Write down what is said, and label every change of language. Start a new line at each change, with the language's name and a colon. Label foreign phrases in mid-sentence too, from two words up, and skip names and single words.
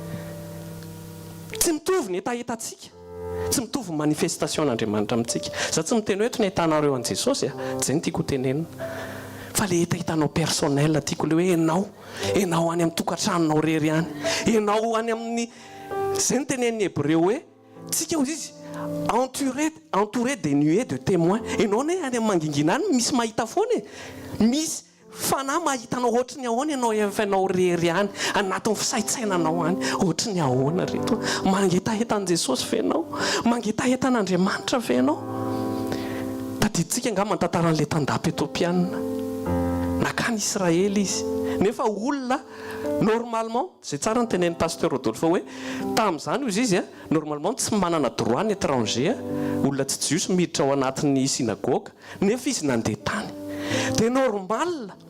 Malagasy: tsy mitovy ny etaetantsika tsy mitovy manifestation n'Andriamanitra amintsika za tsy miteny hoe eto ny ahitanareo an Jesosy zay ny tiako tenenina fa le hitanao personnel tiako le hoe enao any amin'ny tokantranonao rery any enao any amin'ny zay ny tenen'ny Hébreu hoe tsika ozy izy
French: entouré des nuées de témoins
Malagasy: enao ne any amin'ny mangingina any misy mahita foana misy fanahy mahitanao ohatry ny ahoana ianao efa enao rery any anatin'ny fisaitsainanao any ohatry ny ahoana reto mangetahetan'i Jesosy fenao mangetahetan'Andriamanitra fenao tadiditsika angamba tantaran'le tandapa éthiopiana nakany Israely izy nefa olona normalement zay tsara ny tenen'ny pasteur Rodolphe hoe tamin'izany izy izy normalement tsy manana droit ny étranger olona tsy jios miditra ao anatin'ny synagogue nefa izy nandeha tany dia normal